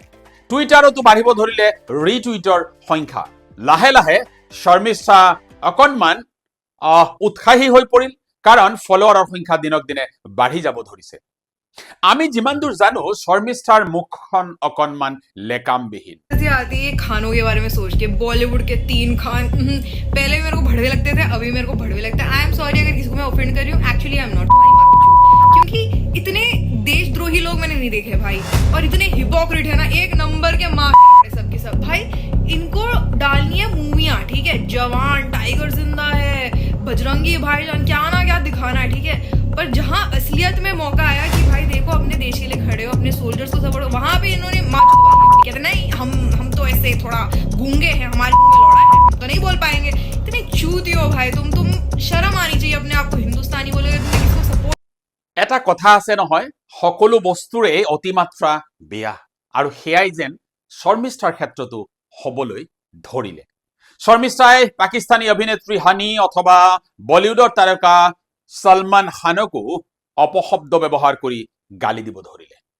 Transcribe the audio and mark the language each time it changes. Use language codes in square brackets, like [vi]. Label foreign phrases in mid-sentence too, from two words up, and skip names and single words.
[as] টুইটাৰতো বাঢ়িব ধৰিলে ৰিটুইটৰ সংখ্যা। লাহে লাহে শৰ্মিষ্ঠা অকণমান উৎসাহী হৈ পৰিল, কাৰণ ফলোৱাৰৰ সংখ্যা দিনক দিনে বাঢ়ি যাব ধৰিছে। আমি যিমান দূৰ জানো শৰ্মিষ্ঠাৰ মুখখন অকণমান লেকামবিহীন। [hi] आती है खानों के बारे में सोच के, बॉलीवुड के 3 खान पहले मेरे को भड़वे लगते थे, अभी मेरे को भड़वे लगते हैं। [en] I am sorry [hi] अगर किसी को मैं ऑफेंड कर रही हूँ, एक्चुअली [en] I am not. [hi] तुम्हारी बात क्योंकि इतने देशद्रोही लोग मैंने नहीं देखे भाई, और इतने हिपोक्रेट है ना, एक नंबर के माँ सब के सब। भाई इनको डालनी है मूवियाँ, ठीक है, जवान, टाइगर जिंदा है, बजरंगी भाईजान, क्या ना क्या दिखाना है, ठीक है। पर जहाँ असलियत में मौका आया कि भाई देखो अपने देश के लिए खड़े हो, अपने सोल्जर्स को सपोर्ट, वहां पे इन्होंने कहते नहीं हम तो ऐसे थोड़ा गूंगे हैं, हमारे मुंह में लौड़ा है तो नहीं बोल पाएंगे। इतने चूती हो भाई तुम शर्म आनी चाहिए अपने आप को हिंदुस्तानी बोलोगे, तुम किसको सपोर्ट। [as] এটা কথা আছে নহয়, সকলো বস্তুৰে অতিমাত্ৰা বেয়া, আৰু সেয়াই যেন শৰ্মিষ্ঠাৰ ক্ষেত্ৰতো হ'বলৈ ধৰিলে। শৰ্মিষ্ঠাই পাকিস্তানী অভিনেত্ৰী হানি অথবা বলিউডৰ তাৰকা সলমান খানকো অপশব্দ ব্যৱহাৰ কৰি গালি দিব ধৰিলে।